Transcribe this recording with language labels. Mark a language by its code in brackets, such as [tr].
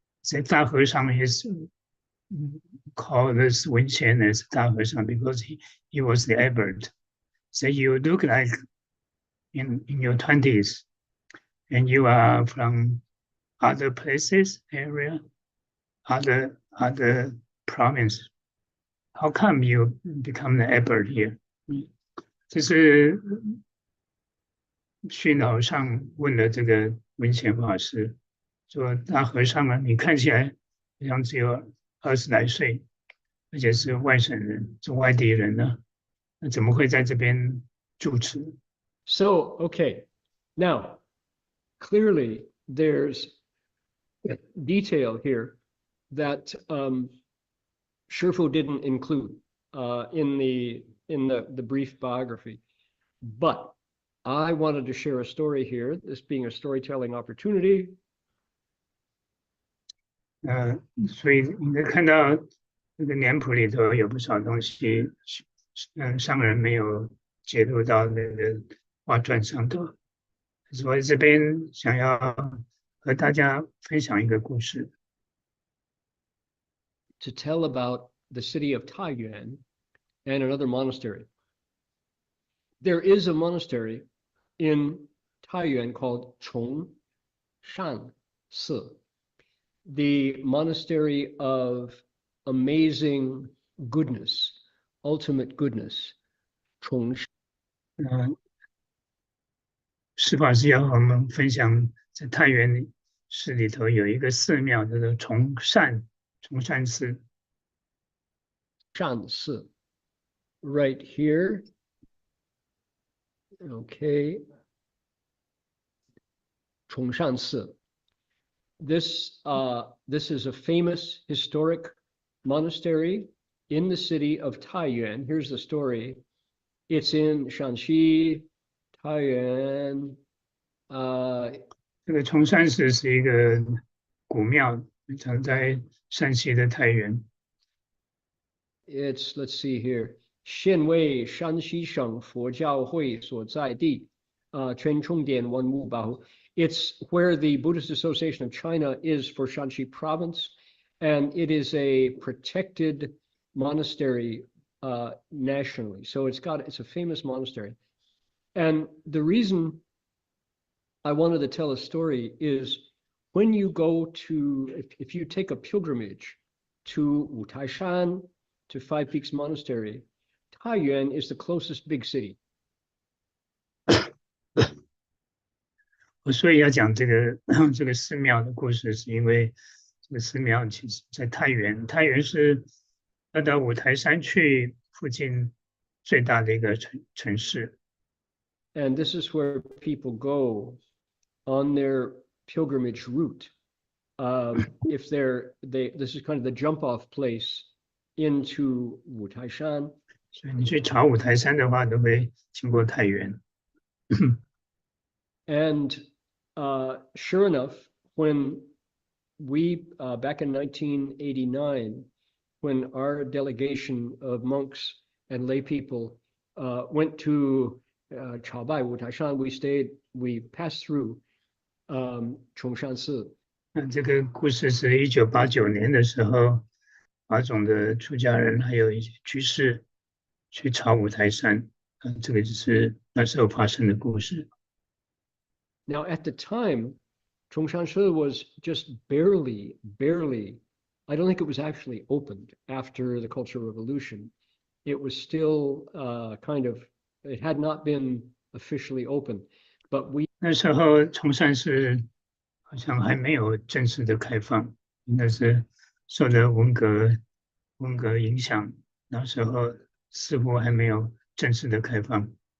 [en] The 大和尚 is called this Wenxian as 大和尚 because he was the abbot. So you look like in your 20s, and you are from other places, area, other province. How come you become the abbot here? [zh] 这是虚云老上问了这个文贤法师，说大和尚啊，你看起来好像只有20来岁，而且是外省人，是外地人呢，那怎么会在这边住持？ [en] So, okay, now, clearly there's detail here that Shifu didn't include in the brief biography, but I wanted to share a story here, this being a storytelling opportunity. [zh] 所以你可以看到这个年谱里头有不少东西，上人没有揭露到那个画传上头。所以这边想要和大家分享一个故事。 [en] To tell about the city of Taiyuan and another monastery. There is a monastery in Taiyuan called Chongshan Si, the monastery of amazing goodness, ultimate goodness. Chongshan. [zh] 释法师要和我们分享，在太原市里头有一个寺庙，叫做崇善寺。 [en] 善寺 right here. Okay. Chongshan Si. This is a famous historic monastery in the city of Taiyuan. Here's the story. It's in Shanxi, Taiyuan. [zh] 这个崇善寺是一个古庙，常在山西的太原。 [en] It's, let's see here, [zh] 现为山西省佛教会所在地，全重点文物保护。 [en] It's where the Buddhist Association of China is for Shanxi province, and it is a protected monastery nationally. So it's a famous monastery. And the reason I wanted to tell a story is when you go to, if you take a pilgrimage to Wutaishan, to Five Peaks Monastery, Taiyuan is the closest big city. [zh] 我所以要讲这个寺庙的故事，是因为这个寺庙其实在太原，太原是要到五台山去附近最大的一个城市。 [en] And this is where people go on their pilgrimage route. If this is kind of the jump-off place into Wutaishan. [zh] 所以你去朝五台山的话，都会经过太原。 [en] And sure enough, when we, back in 1989, when our delegation of monks and lay people went to Chaobai, Wutaishan, we passed through Chongshan Si. [zh] 这个故事是1989年的时候，华种的出家人，还有一些居士去朝五台山，这个就是那时候发生的故事。 [en] Now, at the time, Chongshan Shi was just barely, I don't think it was actually opened after the Cultural Revolution. It was still it had not been officially open, but we [zh] 那时候崇善寺好像还没有正式的开放，应该是受了文革影响，那时候似乎还没有正式的开放。